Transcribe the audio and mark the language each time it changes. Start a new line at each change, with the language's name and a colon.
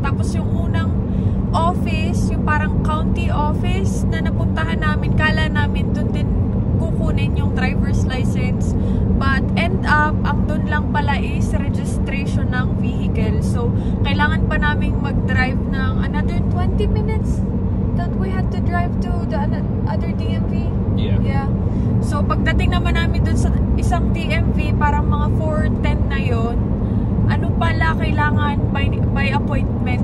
Filipino: Tapos yung unang office, yung parang county office na napuntahan namin, kala namin dun din kukunin yung driver's license.
English: But end up,
Filipino: ang dun lang pala is registration ng vehicle. So, kailangan pa namin mag-drive ng another 20 minutes
English: that we had to drive to the other DMV? Yeah. Yeah.
Filipino: So, pagdating naman namin dun sa isang DMV, parang mga 4:10 na yon. Ano pala, kailangan by appointment.